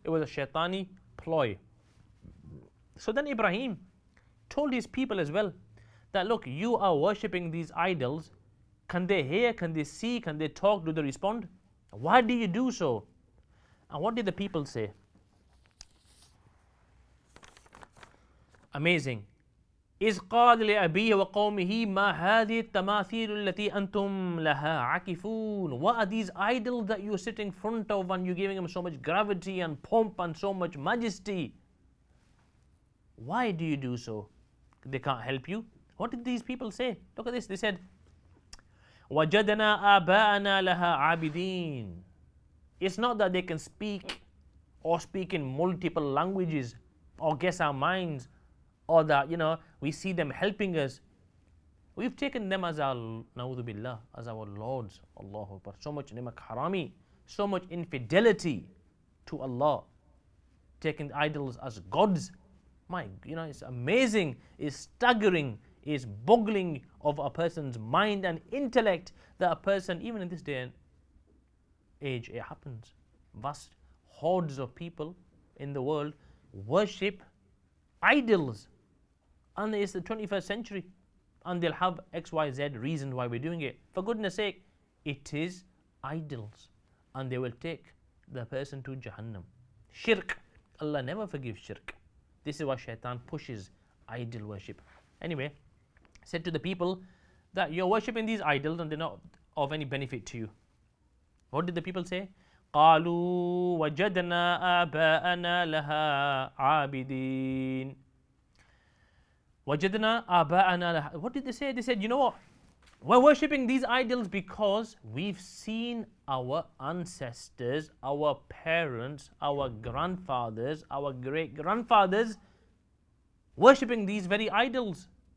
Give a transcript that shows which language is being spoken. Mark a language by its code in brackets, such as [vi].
[en] It was a shaitani ploy. So then Ibrahim told his people as well that, look, you are worshipping these idols Can they hear? Can they see? Can they talk? Do they respond? Why do you do so? And what did the people say? Amazing. [ar] إذ قال لأبيه وقومه ما هذه التماثيل التي أنتم لها عاكفون. [en] What are these idols that you're sitting in front of and you're giving them so much gravity and pomp and so much majesty? Why do you do so? They can't help you. What did these people say? Look at this. They said, [ar] وَجَدْنَا آبَاءَنَا لَهَا عَابِدِينَ. [en] It's not that they can speak or speak in multiple languages or guess our minds, or that, we see them helping us. We've taken them as our, na'udhu billah, as our lords. Allahu Akbar. So much [ur] nimak harami, [en] so much infidelity to Allah. Taking idols as gods. It's amazing, it's staggering, it's boggling of a person's mind and intellect that a person, even in this day and age, it happens. Vast hordes of people in the world worship idols. And it's the 21st century, and they'll have XYZ reasons why we're doing it. For goodness sake, it is idols, and they will take the person to Jahannam. Shirk. Allah never forgives shirk. This is why shaitan pushes idol worship. Anyway, said to the people that you're worshipping these idols and they're not of any benefit to you. What did the people say? [ar] قالوا وجدنا آباءنا لها عابدين. وَجَدْنَا آبَاءَنَا. [en] What did they say? They said, you know what? We're worshipping these idols because we've seen our ancestors, our parents, our grandfathers, our great-grandfathers worshipping these very idols.